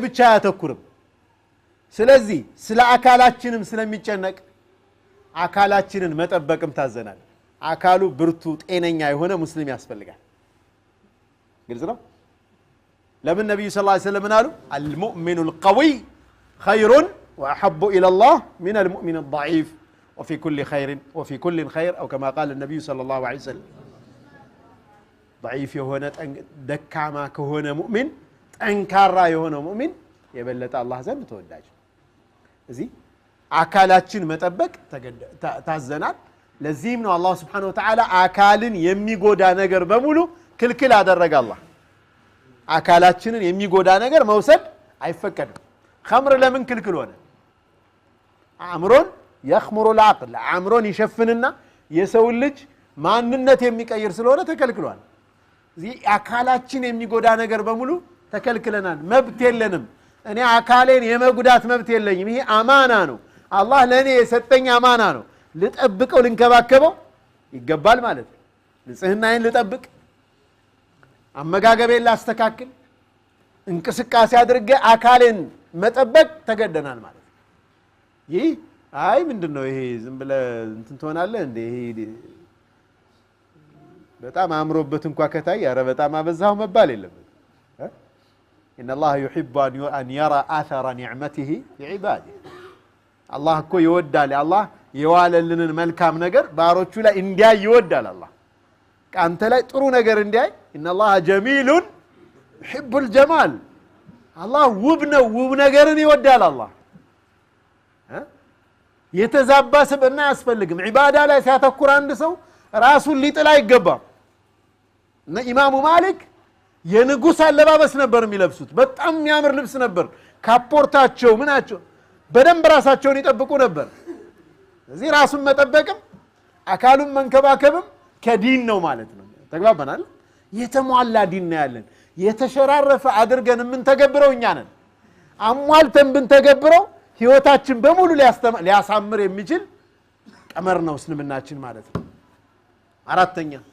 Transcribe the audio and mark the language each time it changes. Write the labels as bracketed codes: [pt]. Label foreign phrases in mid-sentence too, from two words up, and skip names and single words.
[am] ብቻ አያተኩርም ስለዚህ ስለ አካላችንም ስለሚጨነቅ አካላችንን መጠበቅም ታዘናል አካሉ ብርቱ ጤነኛ የሆነ ሙስሊም ያስፈልጋል ግልጽ ነው ለምን ነብዩ [ar] صلى الله عليه وسلم አሉ المؤمن القوي خير واحب الى الله من المؤمن الضعيف وفي كل خير او كما قال النبي صلى الله عليه وسلم [am] ضعيف የሆነ ደካማ ከሆነ ሙእሚን ጠንካራ የሆነ ሙእሚን የበለጠ አላህ ዘንድ ተወዳጅ እዚህ አካላችን መጠበቅ ታዘናል ለዚህም ነው አላህ [ar] سبحانه وتعالى [am] አካልን የሚጎዳ ነገር በሙሉ ክልክል አደረገ አላህ አካላችንን የሚጎዳ ነገር መውሰድ አይፈቀድም خمر ለምን ክልክል ሆነ አእምሮን [ar] يخمر العقل [am] አእምሮን ይሸፍንና የሰው ልጅ ማንነት የሚቀይር ስለሆነ ተከልክሏል እዚህ አካላችን የሚጎዳ ነገር በሙሉ ተከልክለናል መብት የለንም እኔ አካሌን የመጉዳት መብት የለኝም ይሄ አማና ነው አላህ ለኔ የሰጠኝ አማና ነው ልጠብቀው ልንከባከበው ይገባል ማለት ነው ንጽህናዬን ልጠብቅ አመጋገቤን ላስተካክል እንቅስቃሴ አድርጌ አካሌን መጠበቅ ተገደናል ማለት ነው ይህ አይ ምንድነው ይሄ ዝም ብለ እንትን ትሆናለህ እንዴ ይሄ በጣም አምሮበት እንኳን ከታይ ያረ በጣም አበዛው መባል የለበት [ar] ان الله يحب ان يرى اثر نعمته بعباده [am] الله እኮ ይወዳል አላህ የዋለልንን መልካም ነገር ባሮቹ ላይ እንዲያይ ይወዳል አላህ ካንተ ላይ ጥሩ ነገር እንዲያይ [ar] ان الله جميل يحب الجمال [am] الله ውብ ነው ውብ ነገርን ይወዳል አላህ የተዛባ ስብዕና ያስፈልግም ዒባዳ ላይ ሲያተኩር አንድ ሰው ራሱን ሊጥል አይገባም እና ኢማሙ ማሊክ የንጉስ አለባበስ ነበር የሚለብሱት በጣም የሚያምር ልብስ ነበር ካፖርታቸው ምናቸው በደንብ ራሳቸውን ይጠብቁ ነበር እዚህ ራሱን መጠበቅም አካሉን መንከባከብም ከዲን ነው ማለት ነው ተግባባናል የተሟላ ዲን ነው ያለን የተሸራረፈ አድርገን ምን ተገብረው እኛ ነን አሟልተን ብንተገብረው ህይወታችን በሙሉ ሊያሳምር የሚችል ቀመር ነው እስልምናችን ማለት ነው አራተኛ